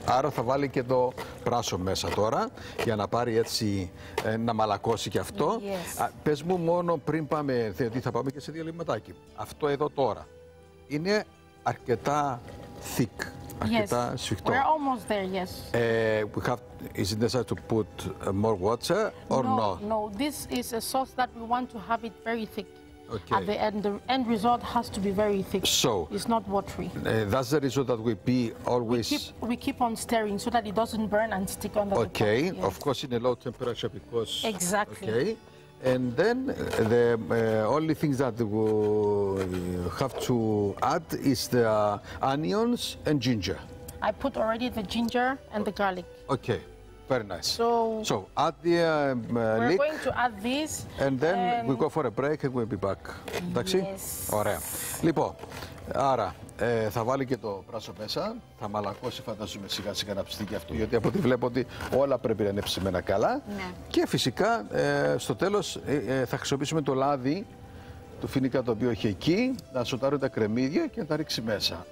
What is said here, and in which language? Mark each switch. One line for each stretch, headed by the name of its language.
Greek: Άρα θα βάλει και το πράσο μέσα τώρα για να πάρει έτσι να μαλακώσει και αυτό.
English: Yes.
Greek: Πες μου μόνο πριν πάμε, διότι θα πάμε και σε διαλυματάκι. Αυτό εδώ τώρα είναι αρκετά thick. Αρκετά σφιχτό.
English: We're almost there, yes. Is it necessary to put more water or not? No, this is a sauce that we want to have it very thick. Okay. At the end, the end result has to be very thick. So, it's not watery. That's the reason that we be always... We keep on stirring so that it doesn't burn and stick under the pot. Okay, Yes. of course in a low temperature because... Exactly. Okay, and then the only things that we have to add is the onions and ginger. I put already the ginger and the garlic. Okay, very nice. So add the we're leek going to add this. and then we go for a break and we'll be back.
Greek: Εντάξει,
English: Yes.
Greek: ωραία. Λοιπόν, άρα θα βάλει και το πράσο μέσα, θα μαλακώσει φαντάζομαι σιγά σιγά να ψηθεί και αυτό, γιατί από ό,τι βλέπω ότι όλα πρέπει να είναι ψημένα καλά. Ναι. Και φυσικά στο τέλος θα χρησιμοποιήσουμε το λάδι του φοινικά το οποίο έχει εκεί, να σοτάρουν τα κρεμμύδια και να τα ρίξει μέσα.